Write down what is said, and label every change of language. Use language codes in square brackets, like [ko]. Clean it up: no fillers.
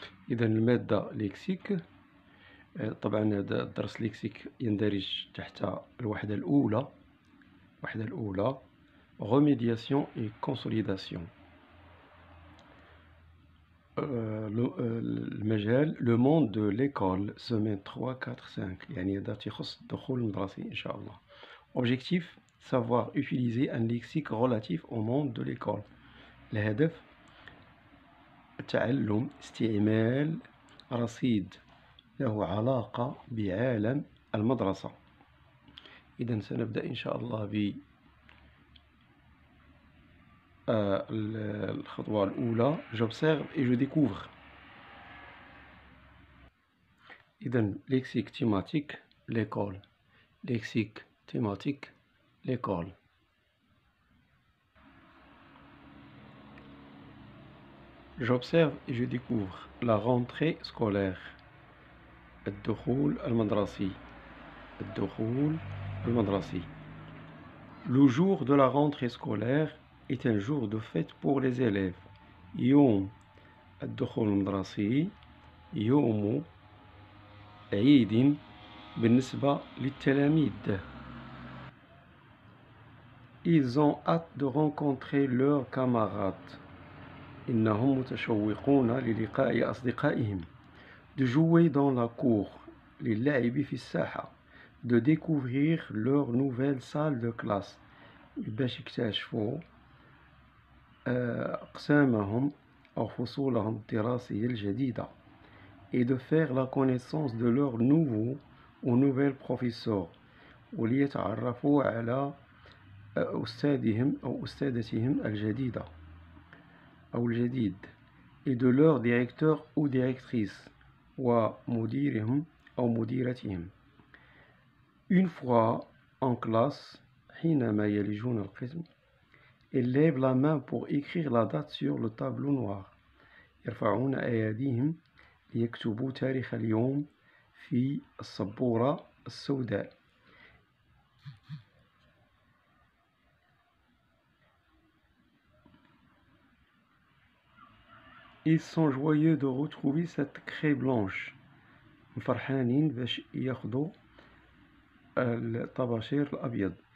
[ar] إذا المادة ليكسيك، طبعا هذا الدرس ليكسيك يندرج تحت الوحدة الأولى. [fr] Remédiation et consolidation. [ar] المجال [fr] le monde de l'école semaine 3, 4, 5 [ar] يعني هذا تخص الدخول المدرسي إن شاء الله. [fr] Objectif savoir utiliser un lexique relatif au monde de l'école. [ar] الهدف تعلم استعمال رصيد له علاقة بعالم المدرسة. إذا سنبدأ إن شاء الله ب الخطوة الأولى. [fr] J'observe et je découvre. إذا lexique thématique l'école. Lexique thématique l'école. J'observe et je découvre la rentrée scolaire. [ar] الدخول المدرسي. الدخول المدرسي. [fr] Le jour de la rentrée scolaire est un jour de fête pour les élèves. [ar] يوم الدخول المدرسي يوم عيد بالنسبة للتلاميذ. [fr] Ils ont hâte de rencontrer leurs camarades. [ar] إنهم متشوقون للقاء أصدقائهم. [fr] De jouer dans la cour. [ar] للعب في الساحة. [fr] De découvrir leur nouvelle salle de classe. [ar] باش يكتشفوا أقسامهم أو فصولهم الدراسية الجديدة. [fr] Et de faire la connaissance de leurs nouveaux ou nouvelles professeurs. [ar] وليتعرفوا على أستاذهم أو أستاذتهم الجديدة أو الجديد. [fr] Et de leur directeur ou directrice [ar] ومديرهم أو مديرتهم. [fr] Une fois en classe, [ar] حينما يلجون القسم, [fr] ils lèvent la main pour écrire la date sur le tableau noir. [ar] يرفعون أيديهم ليكتبوا تاريخ اليوم في السبورة السوداء. [fr] Ils sont joyeux de retrouver cette craie blanche. [ar] فرحانين باش ياخدوا الطباشير الأبيض.